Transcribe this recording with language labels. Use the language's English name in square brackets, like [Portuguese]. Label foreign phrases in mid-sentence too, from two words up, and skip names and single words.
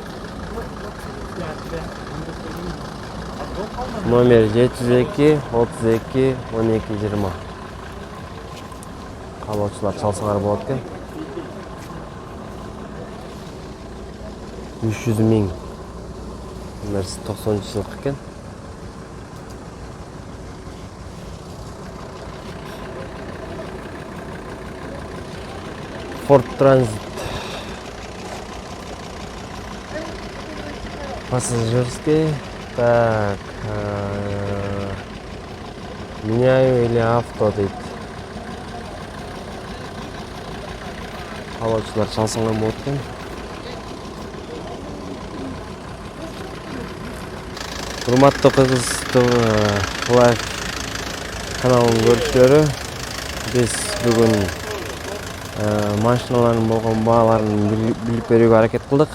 [Kyrgyz] Номер 702 32 12 20. Калоочулар чалсаңар болот экен. 300 миң. Мерс 90 жылкы экен. [Russian] Ford Transit пассажирский. Так, меняю или авто, дейт. [Kyrgyz] каалоочулар чалсаңар болот экен. Урматтуу Кыргыз Лайф каналынын көрүүчүлөрү, биз бүгүн машиналардын болгон бааларын билип берүүгө аракет кылдык.